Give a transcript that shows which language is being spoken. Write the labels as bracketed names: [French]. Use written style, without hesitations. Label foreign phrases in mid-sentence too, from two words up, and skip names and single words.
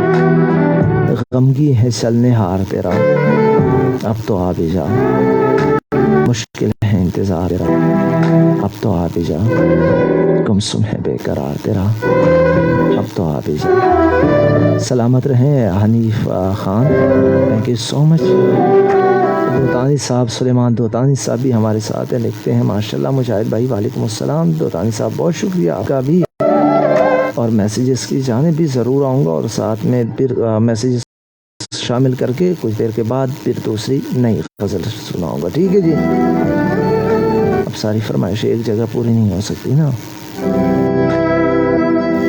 [Urdu] غمگی ہے چلنے ہار تیرا اب تو آ بھی جا. مشکل ہے انتظار تیرا اب تو آ بھی جا. گمسم ہے بے قرار تیرا اب تو آ بھی جا. سلامت رہیں حنیف خان. [English] thank you so much. [Urdu] دوتانی صاحب سلیمان دوتانی صاحب بھی ہمارے ساتھ ہیں. لکھتے ہیں ماشاءاللہ مجاہد بھائی. [Arabic] وعلیکم السلام [Urdu] دوتانی صاحب. بہت شکریہ آپ کا بھی. اور میسیجز کی جانب بھی ضرور آؤں گا اور ساتھ میں پھر میسیجز شامل کر کے کچھ دیر کے بعد پھر دوسری نئی غزل سناؤں گا. ٹھیک ہے جی. اب ساری فرمائشیں ایک جگہ پوری نہیں ہو سکتی نا.